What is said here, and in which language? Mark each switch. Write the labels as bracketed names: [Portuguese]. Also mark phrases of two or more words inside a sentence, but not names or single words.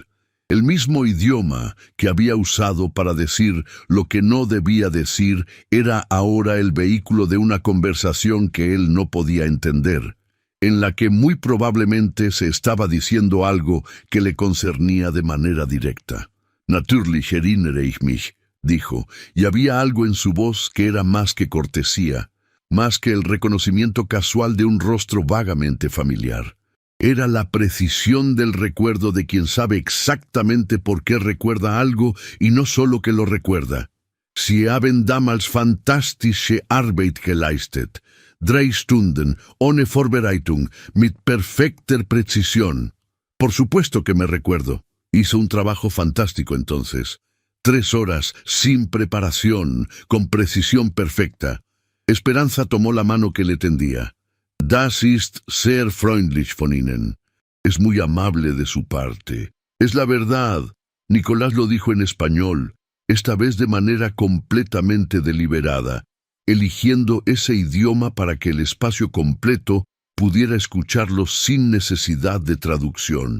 [Spanish] El mismo idioma que había usado para decir lo que no debía decir era ahora el vehículo de una conversación que él no podía entender, en la que muy probablemente se estaba diciendo algo que le concernía de manera directa. [German] «Natürlich erinnere ich mich», [Spanish] dijo, y había algo en su voz que era más que cortesía, más que el reconocimiento casual de un rostro vagamente familiar. Era la precisión del recuerdo de quien sabe exactamente por qué recuerda algo y no solo que lo recuerda. [German] «Sie haben damals fantastische Arbeit geleistet. 3 Stunden, ohne Vorbereitung, mit perfekter Präzision». [Spanish] Por supuesto que me recuerdo. Hizo un trabajo fantástico entonces. 3 horas, sin preparación, con precisión perfecta. Esperanza tomó la mano que le tendía. [German] «Das ist sehr freundlich von Ihnen». [Spanish] Es muy amable de su parte. Es la verdad. Nicolás lo dijo en español, esta vez de manera completamente deliberada, eligiendo ese idioma para que el espacio completo pudiera escucharlo sin necesidad de traducción.